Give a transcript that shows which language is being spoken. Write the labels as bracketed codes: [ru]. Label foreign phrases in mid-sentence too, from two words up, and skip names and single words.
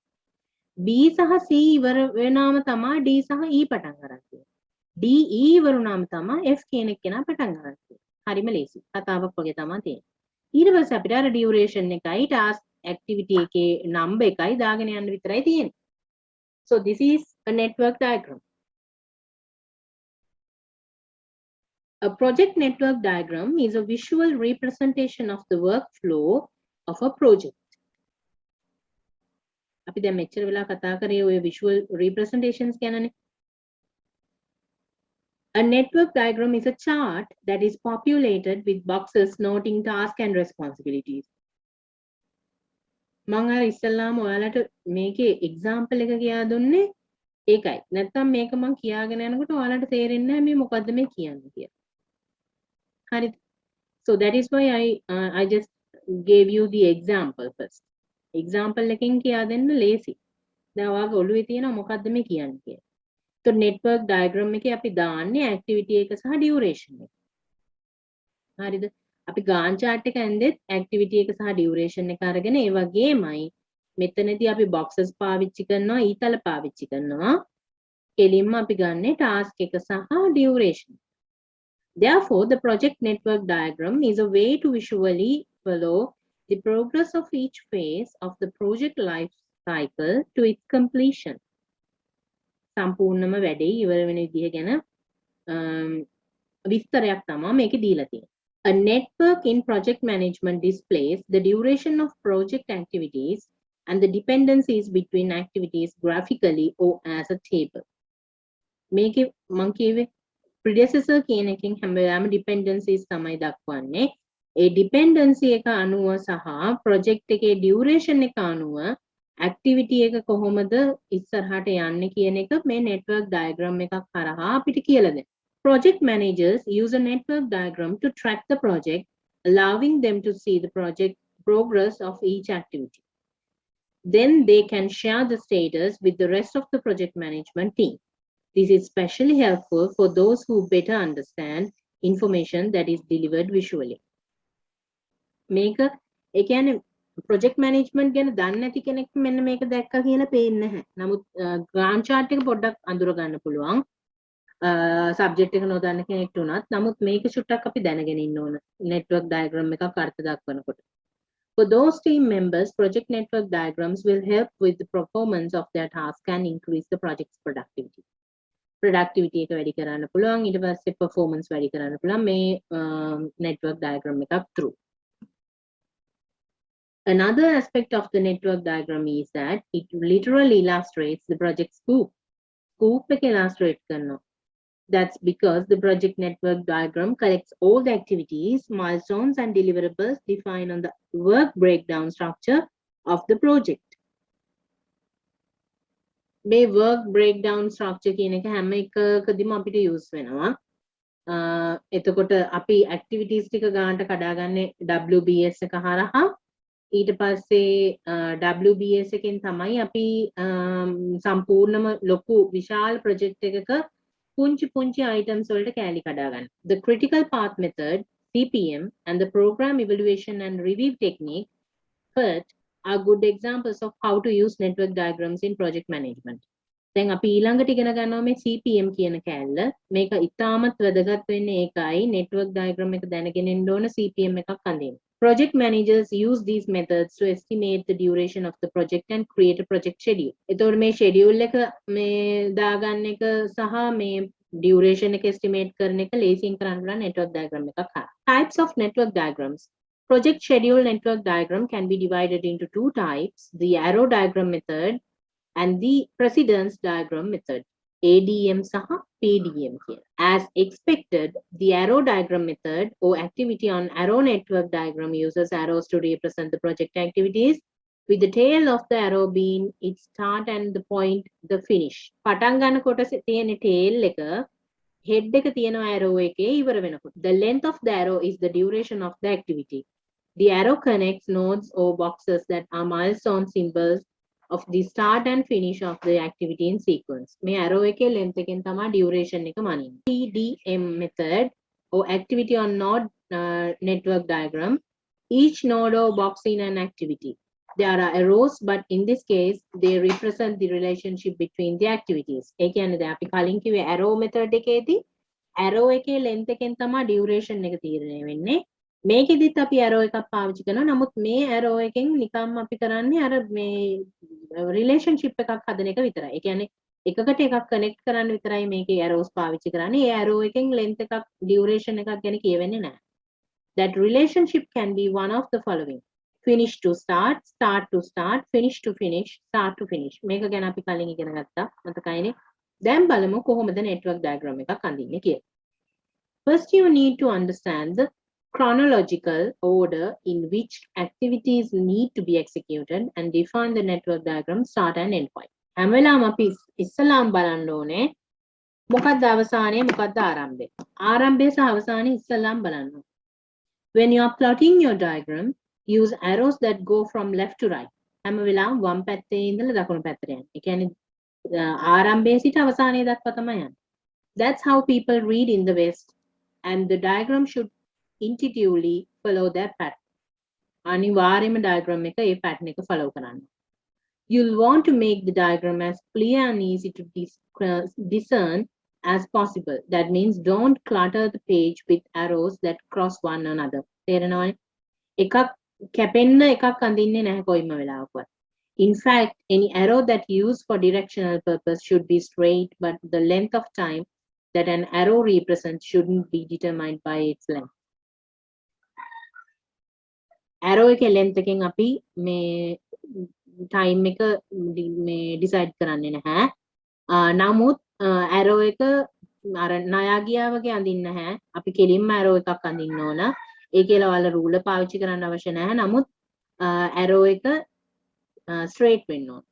[si] B සහ C ඉවර වෙනාම තමයි D සහ E පටන් අරන් තියෙන්නේ. D E ඉවර වුණාම තමයි F කියන එක්කෙනා පටන් අරන් තියෙන්නේ. හරිම ලේසි. කතාවක් වගේ තමයි තියෙන්නේ. ඊට පස්සේ අපිට අර duration එකයි [en] task activity [si] එකේ number එකයි දාගෙන යන්න විතරයි තියෙන්නේ. [en] So this is a network diagram. A project network diagram is a visual representation of the workflow of a project. [si] අපි දැන් මෙච්චර වෙලා කතා කරේ ඔය [en] visual representations [si] ගැනනේ. [en] A network diagram is a chart that is populated with boxes noting tasks and responsibilities. [si] මම අර ඉස්සල්ලාම ඔයාලට මේකේ example එක කියා දුන්නේ ඒකයි. නැත්තම් මේක මම කියාගෙන යනකොට ඔයාලට තේරෙන්නේ නැහැ මේ මොකද්ද මේ කියන්නේ කියලා. හරිද? [en] So that is why I just gave you the example first. [si] Example එකෙන් කියා දෙන්න ලේසි. දැන් ඔයාගේ ඔළුවේ තියෙනවා මොකද්ද මේ කියන්නේ කියලා. [en] So network diagram [si] එකේ අපි දාන්නේ activity එක සහ duration එක. හරිද? අපි Gantt chart එක ඇන්දෙත් activity එක සහ duration එක අරගෙන ඒ වගේමයි මෙතනදී අපි boxes පාවිච්චි කරනවා ඊතල පාවිච්චි කරනවා. කෙලින්ම අපි ගන්නේ task එක සහ duration. [en] Therefore, the project network diagram is a way to visually follow the progress of each phase of the project life cycle to its completion. [si] සම්පූර්ණම වැඩේ ඉවර වෙන විදිහ ගැන විස්තරයක් තමයි මේකේ දීලා තියෙන්නේ. [en] A network in project management displays the duration of project activities and the dependencies between activities graphically or as a table. [si] මේකේ මම කියවේ predecessor කියන එකෙන් හැම වෙලාවෙම dependencies තමයි දක්වන්නේ. ඒ dependency එක අනුව සහ project එකේ duration එක අනුව activity එක කොහොමද ඉස්සරහට යන්නේ කියන එක මේ [en] network diagram [si] එකක් හරහා අපිට කියලා දෙනවා. [en] Project managers use a network diagram to track the project, allowing them to see the project progress of each activity. Then they can share the status with the rest of the project management team. This is especially helpful for those who better understand information that is delivered visually. [si] මේක ඒ කියන්නේ [en] project management [si] ගැන දන්නේ නැති කෙනෙක් මෙන්න මේක දැක්කා කියලා පේන්නේ නැහැ. නමුත් Gantt chart එක පොඩ්ඩක් අඳුර ගන්න පුළුවන්. subject එක නොදන්න කෙනෙක්ට උනත්. නමුත් මේක චුට්ටක් අපි දැනගෙන ඉන්න ඕන. [en] network diagram [si] එකක් අර්ථ දක්වනකොට. [en] For those team members, project network diagrams will help with the performance of their task and increase the project's productivity. [si] Productivity එක වැඩි කරන්න පුළුවන්. ඊට පස්සේ performance වැඩි කරන්න පුළුවන් මේ [en] network diagram [si] එකක් through. [en] Another aspect of the network diagram is that it literally illustrates the project scope. [si] Scope එක illustrate කරනවා. [en] That's because the project network diagram collects all the activities, milestones, and deliverables defined on the work breakdown structure of the project. [si] මේ [en] work breakdown structure [si] කියන එක හැම එකකදීම අපිට use වෙනවා. එතකොට අපි activities ටික ගන්නට කඩාගන්නේ WBS එක හරහා. ඊට පස්සේ WBS එකෙන් තමයි අපි සම්පූර්ණම ලොකු විශාල project එකක පුංචි items වලට කැලි කඩාගන්න. [en] The critical path method, CPM, and the program evaluation and review technique PERT are good examples of how to use network diagrams in project management. [si] දැන් අපි ඊළඟට ඉගෙන ගන්නවා මේ CPM කියන කැලල. මේක ඉතාමත් වැදගත් වෙන්නේ ඒකයි [en] network diagram [si] එක දැනගෙන ඉන්න ඕන CPM එකක් අඳින්න. [en] Project managers use these methods to estimate the duration of the project and create a project schedule. [si] එතකොට මේ schedule එක මේ දාගන්න එක සහ මේ duration එක estimate කරන එක ලේසියෙන් කරන්න පුළුවන් [en] network diagram [si] එකක් හරහා. [en] Types of network diagrams. Project schedule network diagram can be divided into two types, the arrow diagram method and the precedence diagram method. ADM saha PDM here. As expected, the arrow diagram method or activity on arrow network diagram uses arrows to represent the project activities, with the tail of the arrow being its start and the point the finish. [si] පටන් ගන්න කොටසේ තියෙන tail එක head එක තියෙන arrow එකේ ඉවර වෙනකොට. [en] The length of the arrow is the duration of the activity. The arrow connects nodes or boxes that are milestone symbols of the start and finish of the activity in sequence. [si] මේ arrow එකේ length එකෙන් තමයි duration එක මනින්නේ. [en] PDM method or activity on node network diagram. Each node or box in an activity. There are arrows, but in this case, they represent the relationship between the activities. [si] ඒ කියන්නේ දැන් අපි කලින් කිව්වේ [en] arrow method [si] එකේදී arrow එකේ length එකෙන් තමයි duration එක තීරණය වෙන්නේ. මේකෙදිත් අපි arrow එකක් පාවිච්චි කරනවා. නමුත් මේ arrow එකෙන් නිකම්ම අපි කරන්නේ අර මේ relationship එකක් හදන එක විතරයි. ඒ කියන්නේ එකකට එකක් connect කරන්න විතරයි මේකේ arrows පාවිච්චි කරන්නේ. ඒ arrow එකෙන් length එකක් duration එකක් ගැන කියවෙන්නේ නැහැ. [en] That relationship can be one of the following. Finish to start, start to start, finish to finish, start to finish. [si] මේක ගැන අපි කලින් ඉගෙන ගත්තා. මතකයිනේ? දැන් බලමු කොහොමද [en] network diagram [si] එකක් අඳින්නේ කියලා. [en] First, you need to understand the chronological order in which activities need to be executed and define the network diagram start and end point. [si] හැම වෙලාවම අපි ඉස්සලාම් බලන්න ඕනේ මොකක්ද අවසානයේ මොකක්ද ආරම්භය. ආරම්භය සහ අවසානයේ ඉස්සලාම් බලන්න. [en] When you are plotting your diagram, use arrows that go from left to right. [si] හැම වෙලාවම වම් පැත්තේ ඉඳලා දකුණු පැත්තට යන්න. ඒ කියන්නේ ආරම්භයේ සිට අවසානයේ දක්වා තමයි යන්නේ. [en] That's how people read in the West, and the diagram should intuitively follow that pattern. [si] අනිවාර්යයෙන්ම diagram එක ඒ pattern එක follow කරන්න. [en] You'll want to make the diagram as clear and easy to discern as possible. That means don't clutter the page with arrows that cross one another. [si] තේරෙනවනේ? එකක් කැපෙන්න එකක් අඳින්නේ නැහැ කොයිම වෙලාවකවත්. [en] In fact, any arrow that used for directional purpose should be straight, but the length of time that an arrow represents shouldn't be determined by its length. [si] Arrow එකේ length එකෙන් අපි මේ time එක මේ decide කරන්නේ නැහැ. නමුත් arrow එක අර ණයා ගියා වගේ අඳින්න නැහැ. අපි කෙලින්ම arrow එකක් අඳින්න ඕන. ඒකේල ඔයාලා ruler පාවිච්චි කරන්න අවශ්‍ය නැහැ. නමුත් arrow එක straight වෙන්න ඕන.